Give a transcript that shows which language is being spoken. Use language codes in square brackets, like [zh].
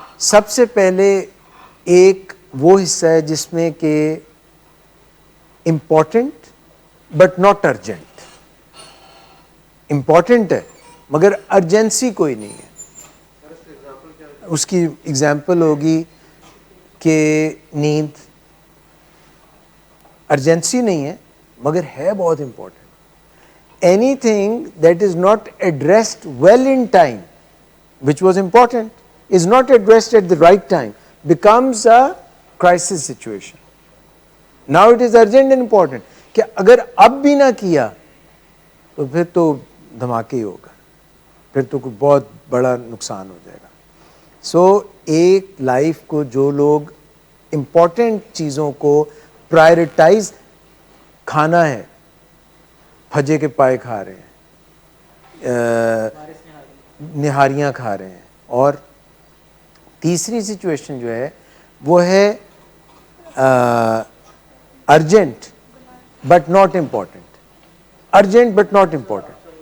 [ur] سب سے پہلے ایک وہ حصہ ہے جس میں کہ [en] Important but not urgent. [ur] Important ہے مگر ارجنسی کوئی نہیں ہے. اس کی اگزامپل ہوگی کہ نیند ارجنسی نہیں ہے مگر ہے بہت important. [en] Anything that is not addressed well in time which was important is not addressed at the right time becomes a crisis situation. Now it is urgent and important [ur] کہ اگر اب بھی نہ کیا تو پھر تو دھماکے ہی ہوگا, پھر تو کوئی بہت بڑا نقصان ہو جائے گا. سو ایک لائف کو جو لوگ امپورٹنٹ چیزوں کو پرائرٹائز, کھانا ہے پھجے کے پائے کھا رہے ہیں, نہاریاں کھا رہے ہیں, اور تیسری سچویشن جو ہے وہ ہے [en] urgent but not important, [ur] urgent but not important.